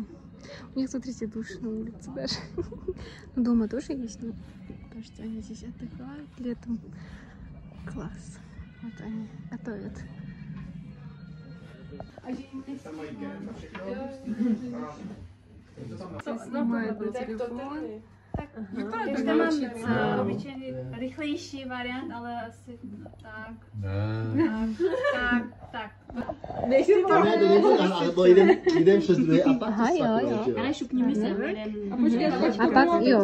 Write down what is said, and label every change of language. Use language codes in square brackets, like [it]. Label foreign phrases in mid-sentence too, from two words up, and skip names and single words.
[ru] У них, смотрите, душ на улице даже. Дома тоже есть, но потому что они здесь отдыхают летом. Класс. Вот они готовят. Снимают на телефон. [cs] Ještě mám obyčejný rychlejší variant, ale asi tak. Tak. Nejsi to. Ne, to nebude, ale jdem přes dvě a pak Aha, jo. Ale šupníme se. A pak, jo.